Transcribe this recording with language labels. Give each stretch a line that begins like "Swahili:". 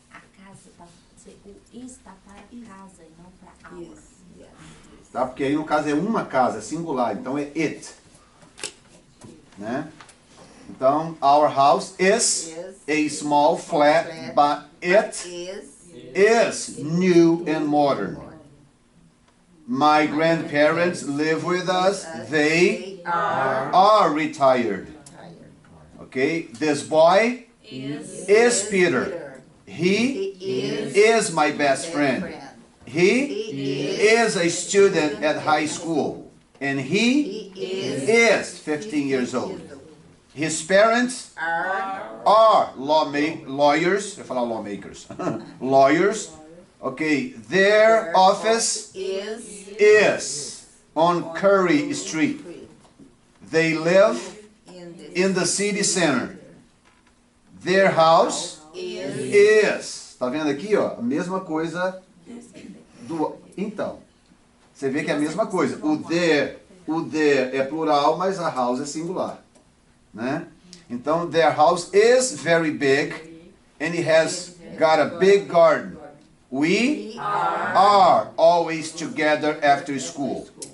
Portuguese: A casa tá, o está para casa e não para our.
English: Yes. Yes.
Portuguese: Tá? Porque aí no caso é uma casa, é singular. Então é it. Né?
English: Então, our house is a small flat, but it is new and modern. My grandparents live with us. They are retired. Okay? This boy is Peter. He is my best friend. He is a student at high school. And he is 15 years old. His parents are lawyers.
Portuguese: Eu ia falar
English: lawmakers. Lawyers. Okay, their office is on Curry Street. They live in the city center. Their house is.
Portuguese: Tá vendo aqui, ó? A mesma coisa do. Então, você vê que é a mesma coisa. O there é plural, mas a house é singular. Né?
English: Então, their house is very big and it has got a big garden. We are always together after school.